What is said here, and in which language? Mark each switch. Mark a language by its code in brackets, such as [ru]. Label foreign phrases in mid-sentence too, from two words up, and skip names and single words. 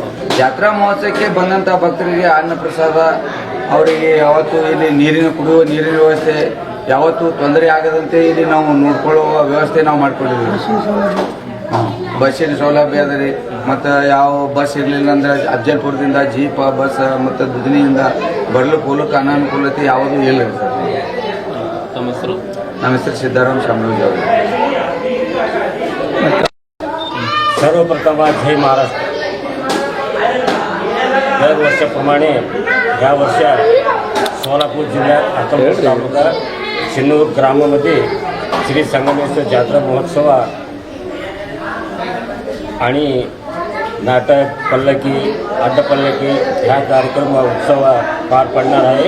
[kn] ಜಾತ್ರಾ ಮಹೋತ್ಸವಕ್ಕೆ ಬಂದಂಥ ಭಕ್ತರಿಗೆ ಅನ್ನ ಪ್ರಸಾದ, ಅವರಿಗೆ ಯಾವತ್ತೂ ಇಲ್ಲಿ ಕುಡಿಯುವ ನೀರಿನ ವ್ಯವಸ್ಥೆ ಯಾವತ್ತೂ ತೊಂದರೆ ಆಗದಂತೆ ಇಲ್ಲಿ ನಾವು ನೋಡ್ಕೊಳ್ಳುವ ವ್ಯವಸ್ಥೆ ನಾವು ಮಾಡ್ಕೊಂಡಿದ್ದೀವಿ. ಬಸ್ಸಿನ ಸೌಲಭ್ಯ ಅದ ರೀ. ಮತ್ತು ಯಾವ ಬಸ್ ಇರಲಿಲ್ಲ ಅಂದ್ರೆ ಅಫ್ಜಲ್ಪುರದಿಂದ [en] jeep bus [kn] ಮತ್ತು ದುಧನಿಯಿಂದ ಬರ್ಲಿಕ್ಕೆ ಹೋಗ್ಲಿಕ್ಕೆ ಅನಾನುಕೂಲತೆ ಯಾವುದೂ ಇಲ್ಲ ರೀ ಸರ್. ತಮ್ಮ ಹೆಸರು? ನಮ್ಮ ಹೆಸರು ಸಿದ್ದಾರಾಮ್ ಶಾಮರಾಜ್ ಅವರು. [mr] सर्वप्रथम जय महाराष्ट्र. दरवर्षाप्रमाणे या वर्षी सोलापूर जिल्ह्यात अक्कलकोट तालुका सिन्नूर ग्रामामध्ये श्री संगमेश्वर जात्रा महोत्सव आणि नाटक, पल्लकी, अड्डपल्लकी ह्या कार्यक्रम उत्सव पार पडणार आहे.